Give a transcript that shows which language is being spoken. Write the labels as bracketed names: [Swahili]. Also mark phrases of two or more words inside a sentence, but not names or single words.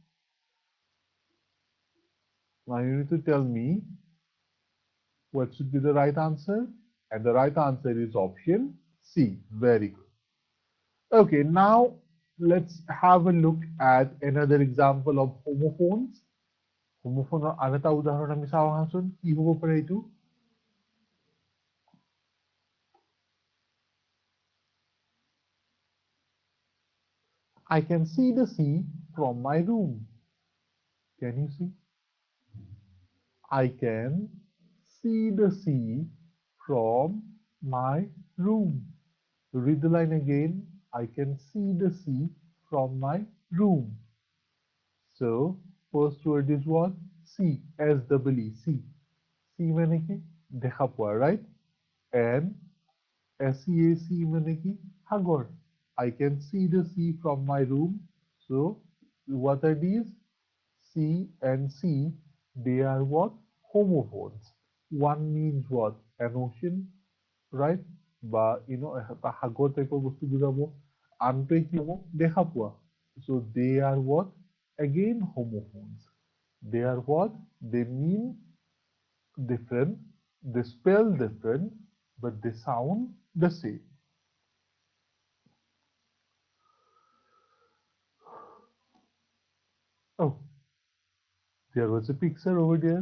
[English] Now you need to tell me what should be the right answer, and the right answer is option C. Very good. Okay, now let's have a look at another example of homophones. [Assamese] Homophoneৰ আন এটা উদাহৰণ আমি চাওঁ আহাচোন কি হ'ব পাৰে এইটো [English] I can see the sea from my room. Can you see? I can see the sea from my room. Read the line again. I can see the sea from my room. So, first word is what? See, S-E-E, see. See [Assamese] মানে কি? দেখা পোৱা, [English] right? And SEAC [Assamese] মানে কি? [English] সাগৰ. I can see the sea from my room. So, what are these? C and C, they are what? Homophones. One means what? An ocean, right? [Assamese] বা এটা সাগৰ টাইপৰ বস্তু বুজাব আনটোৱে কি হ'ব দেখা পোৱা [English] so they are what again homophones they are what they mean different they spell different but they sound the same. Oh, there was a picture over there.